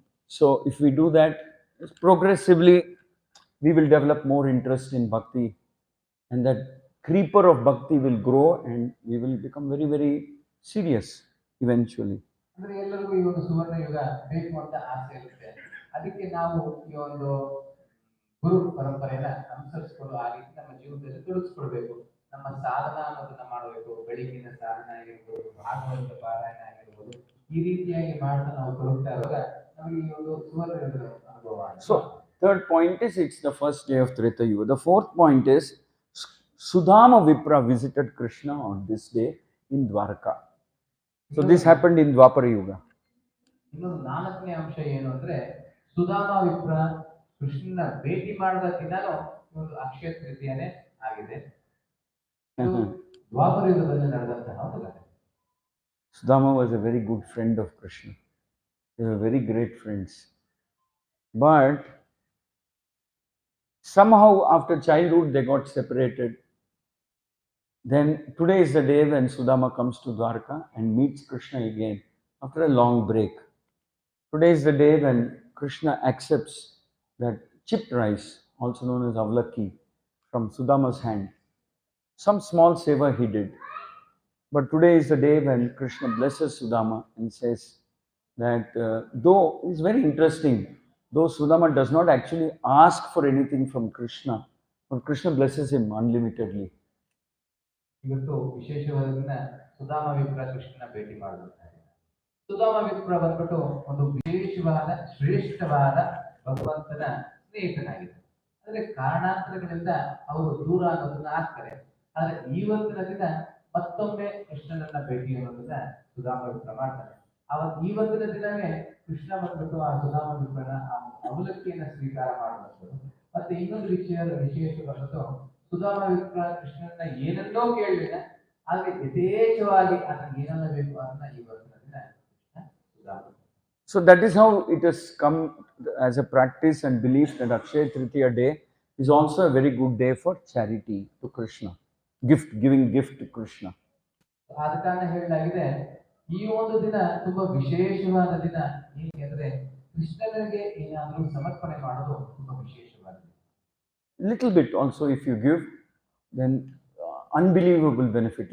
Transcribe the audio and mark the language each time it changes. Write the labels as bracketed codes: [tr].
[en] So if we do that, progressively we will develop more interest in bhakti, and that creeper of bhakti will grow and we will become very, very serious eventually. [kn] ಅಂದ್ರೆ ಎಲ್ಲರಿಗೂ ಈ ಒಂದು ಸುವರ್ಣ ಯುಗ ಬೇಕು ಅಂತ ಆಸೆ ಇರುತ್ತೆ. ಅದಕ್ಕೆ ನಾವು ಈ ಒಂದು ಗುರು ಪರಂಪರೆಯನ್ನ ಅನುಸರಿಸಿಕೊಂಡು ಆ ರೀತಿ ನಮ್ಮ ಜೀವನದಲ್ಲಿ ತೊಡಗಿಸ್ಕೊಳ್ಬೇಕು. ನಮ್ಮ ಸಾಧನ ಅನ್ನೋದನ್ನ ಮಾಡಬೇಕು. ಬೆಳಿಗ್ಗಿನ ಸಾಧನ ಆಗಿರ್ಬೋದು, ಭಾಗವತ ಪಾರಾಯಣ ಆಗಿರ್ಬೋದು, ಈ ರೀತಿಯಾಗಿ ಮಾಡ್ತಾ ನಾವು ತೊಡಗ್ತಾ ಇರುವಾಗ ನಮಗೆ ಈ ಒಂದು ಸುವರ್ಣ ಯುಗದ ಅನುಭವ. [en] So third point is it's the first day of Treta Yuga. The fourth point is Sudama Vipra visited Krishna on this day in Dwarka. So this happened in Dwapara Yuga. [kn] ಇನ್ನೊಂದು ನಾಲ್ಕನೇ ಅಂಶ ಏನು ಅಂದ್ರೆ ಸುಧಾಮ ವಿಪ್ರ ಕೃಷ್ಣನ ಭೇಟಿ ಮಾಡಿದ ದಿನನೂ ಒಂದು ಅಕ್ಷಯ ತೃತೀಯನೇ ಆಗಿದೆ. ದ್ವಾಪರ ಯುಗದಲ್ಲಿ ನಡೆದಂತಹ ಒಂದು ಘಟನೆ. [en] Sudama was a very good friend of Krishna. They were very great friends. But somehow after childhood they got separated. Then today is the day when Sudama comes to Dwarka and meets Krishna again after a long break. Today is the day when Krishna accepts that chipped rice, also known as avlaki, from Sudama's hand. Some small seva he did. But today is the day when Krishna blesses Sudama and says that though it's very interesting, though Sudama does not actually ask for anything from Krishna, but Krishna blesses him unlimitedly. [kn] ಇವತ್ತು ವಿಶೇಷವಾದ ದಿನ ಸುಧಾಮ ವಿಪ್ರ ಕೃಷ್ಣನ ಭೇಟಿ ಮಾಡಿರುತ್ತಾರೆ. ಸುಧಾಮ ವಿಪ್ರ ಬಂದ್ಬಿಟ್ಟು ಒಂದು ವಿಶೇಷವಾದ ಶ್ರೇಷ್ಠವಾದ ಭಗವಂತನ ಸ್ನೇಹಿತನಾಗಿದೆ. ಅಂದ್ರೆ ಕಾರಣಾಂತರಗಳಿಂದ ಅವರು ದೂರ ಅನ್ನೋದನ್ನ ಆಗ್ತಾರೆ. ಆದ್ರೆ ಇವತ್ತಿನ ದಿನ ಮತ್ತೊಮ್ಮೆ ಕೃಷ್ಣನನ್ನ ಭೇಟಿ ಅನ್ನೋದನ್ನ ಸುಧಾಮ ವಿಪ್ರ ಮಾಡ್ತಾರೆ. ಇವತ್ತಿನ ದಿನವೇ ಕೃಷ್ಣ ಬಂದ್ಬಿಟ್ಟು ಆ ಸುಧಾಮ ವಿಪ್ರನ ಅವಲಕ್ಕಿಯನ್ನ ಸ್ವೀಕಾರ ಮಾಡುವಂಥದ್ದು. ಮತ್ತೆ ಇನ್ನೊಂದು ವಿಶೇಷವಾದದ್ದು ಸುಧಾಮ ವಿಪ್ರ ಕೃಷ್ಣನ ಏನನ್ನೋ ಕೇಳಲಿಲ್ಲ, ಆದ್ರೆ ಯಥೇಚ್ಛವಾಗಿ ಅದನ್ನ ಏನೆಲ್ಲ ಬೇಕು ಅದನ್ನ ಇವತ್ತಿನ ದಿನ Sudama. [en] So that is how it has come as a practice and belief that Akshaya Tritiya day is also a very good day for charity to Krishna, giving gift to Krishna. [kn] ಆದ ಕಾರಣ ಹೇಳಲಾಗಿದೆ ಈ ಒಂದು ದಿನ ತುಂಬಾ ವಿಶೇಷವಾದ ದಿನ. ಏಕೆಂದ್ರೆ ಕೃಷ್ಣನಿಗೆ ಏನಾದರೂ ಸಮರ್ಪಣೆ ಮಾಡೋದು ತುಂಬಾ ವಿಶೇಷವಾಗಿದೆ. [en] Little bit also if you give, then unbelievable benefit.